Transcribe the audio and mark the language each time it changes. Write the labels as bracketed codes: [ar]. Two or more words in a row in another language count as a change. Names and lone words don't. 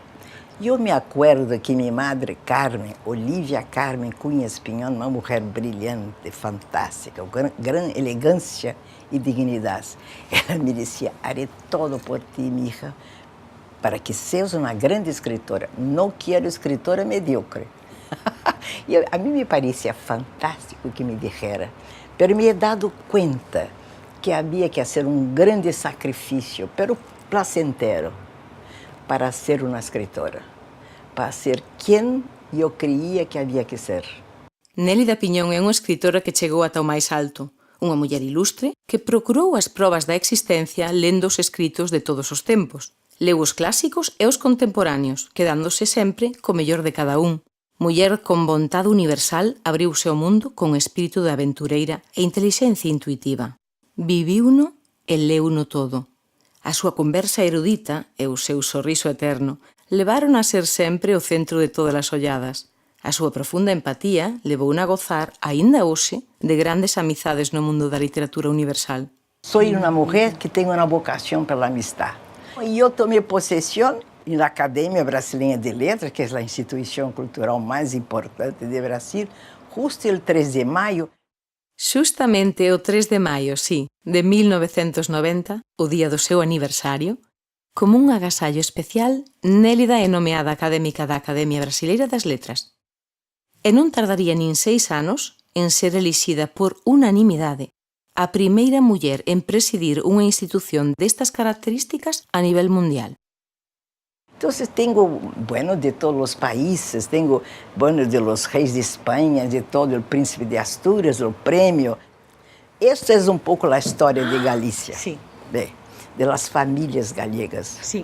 [es] Yo me acuerdo que mi madre Carmen, [pt] Olivia Carmen Cunha Espinhón, [es] una mujer brillante, fantástica, con gran elegancia y dignidad, ella me decía, haré todo por ti, mi hija, para que seas una grande escritora. No quiero escritora mediocre. Y a mí me parecía fantástico que me dijera, pero me he dado cuenta que había que hacer un grande sacrificio, pero placentero, [pt] para ser uma escritora, para ser quem eu creía que había que ser. [gl] Nélida Piñón é unha escritora que chegou ata o máis alto, unha muller ilustre que procurou as probas da existencia lendo os escritos de todos os tempos. Leu os clásicos e os contemporáneos, quedándose sempre co mellor de cada un. Muller con vontade universal, abriuse ao mundo con espírito de aventureira e intelixencia intuitiva. Viviuno e leuno todo. A súa conversa erudita e o seu sorriso eterno levaron a ser sempre o centro de todas as olladas. A súa profunda empatía levouna a gozar, aínda hoxe, de grandes amizades no mundo da literatura universal. [es] Soy una mujer que tengo una vocación para la amistad. Y yo tomé posesión en la Academia Brasileña de Letras, que es la institución cultural más importante de Brasil, justo el [pt] 3 de maio. [gl] Xustamente o 3 de maio, [es] sí, [gl] de 1990, o día do seu aniversario, como un agasallo especial, Nélida é nomeada académica da Academia Brasileira das Letras. E non tardaría nin 6 anos en ser elixida por unanimidade a primeira muller en presidir unha institución destas características a nivel mundial. [es] Entonces tengo, bueno, de todos los países, tengo, bueno, de los reyes de España, de todo el príncipe de Asturias, el premio. Esta es un poco la historia de Galicia. Sí. De las familias gallegas. Sí.